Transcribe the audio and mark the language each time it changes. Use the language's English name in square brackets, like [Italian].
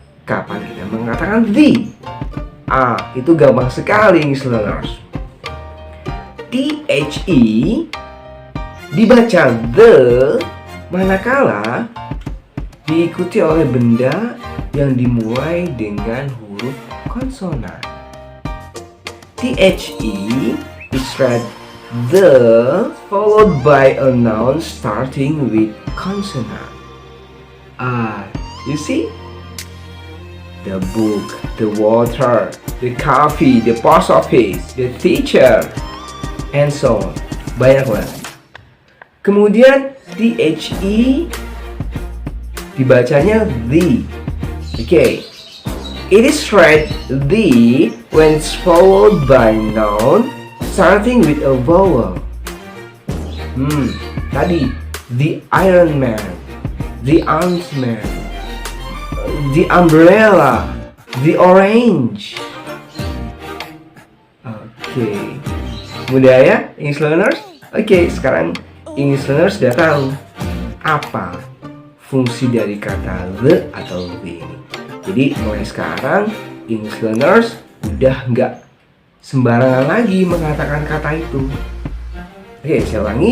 [Indonesian] Kapan kita mengatakan the? Itu gampang sekali, listeners. THE dibaca the manakala diikuti oleh benda yang dimulai dengan huruf konsonan. [English] THE is read the followed by a noun starting with consonant. You see? The book, the water, the coffee, the post office, the teacher, and so on. [Indonesian] Banyak banget. Kemudian THE dibacanya the. Okay. [English] It is read the when it's followed by noun starting with a vowel. Tadi the Iron Man, the Ant-Man, the umbrella, the orange. [Indonesian] Oke. Mudah ya, English learners? Oke, sekarang English learners sudah tahu apa fungsi dari kata the atau the ini. Jadi mulai sekarang English learners udah nggak sembarangan lagi mengatakan kata itu. Oke, saya ulangi.